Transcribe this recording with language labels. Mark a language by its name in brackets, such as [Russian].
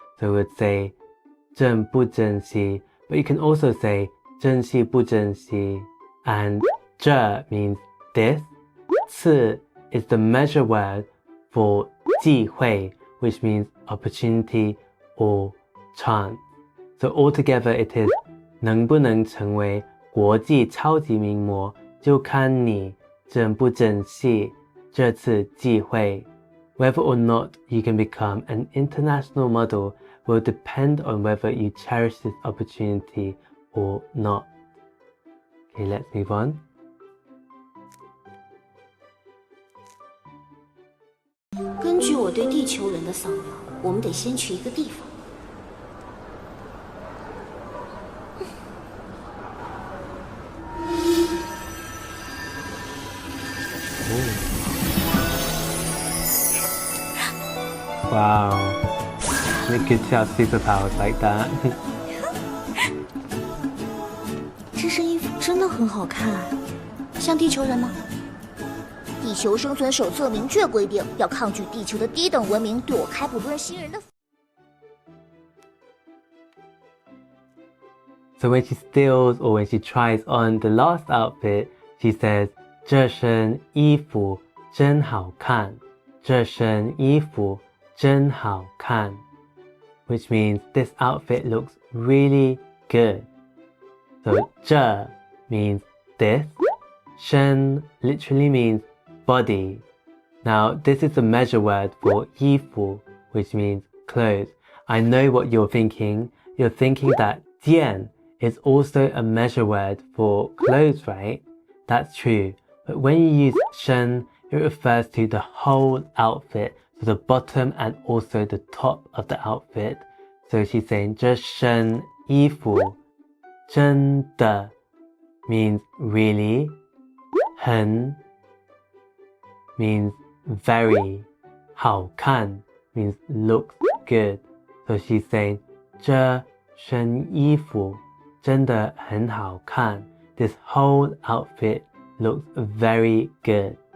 [English] So we'd say 珍不珍惜, but you can also say 珍惜不珍惜. And 这 means this. 次 is the measure word for 机会, which means opportunity or chance. [Chinese] So altogether it is 能不能成为国际超级名模，就看你珍不珍惜这次机会. [English] Whether or not you can become an international model will depend on whether you cherish this opportunity or not. Okay, let's move on. [Chinese] 根据我对地球人的扫描，我们得先去一个地方。 [English] Wow. It's good to have superpowers like that. [Chinese] 这身衣服真的很好看，像地球人吗？地球生存手册明确规定，要抗拒地球的低等文明躲开不论新人的。 [English] So when she steals or when she tries on the last outfit, she says, 这身衣服真好看。 [Chinese] 这身衣服真好看。 [English] Which means this outfit looks really good. So 这 means this. 身 literally means body. Now this is the measure word for 衣服, which means clothes. I know what you're thinking. You're thinking that 件 is also a measure word for clothes, right? That's true. But when you use 身, it refers to the whole outfit. so the bottom and also the top of the outfit. So she's saying 这身衣服真的 means really, 很 means very, 好看 means looks good. [Chinese] So she's saying 这身衣服真的很好看. [English] This whole outfit looks very good.